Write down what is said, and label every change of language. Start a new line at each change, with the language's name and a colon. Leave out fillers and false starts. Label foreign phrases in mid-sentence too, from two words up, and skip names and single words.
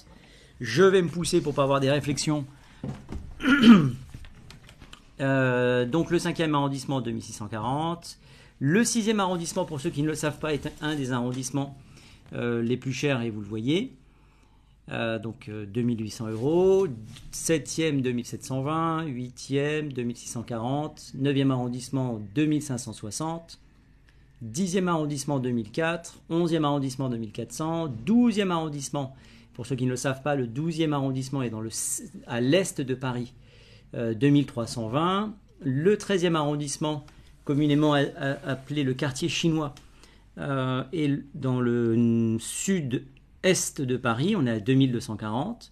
French: Je vais me pousser pour ne pas avoir des réflexions. Donc le 5e arrondissement, 2640. Le 6e arrondissement, pour ceux qui ne le savent pas, est un des arrondissements les plus chers, et vous le voyez. Donc 2800 euros. 7e, 2720. 8e, 2640. 9e arrondissement, 2560. 10e arrondissement, 2004. 11e arrondissement, 2400. 12e arrondissement, pour ceux qui ne le savent pas, le 12e arrondissement est à l'est de Paris, 2320. Le 13e arrondissement, communément appelé le quartier chinois, est dans le sud-est de Paris, on est à 2240.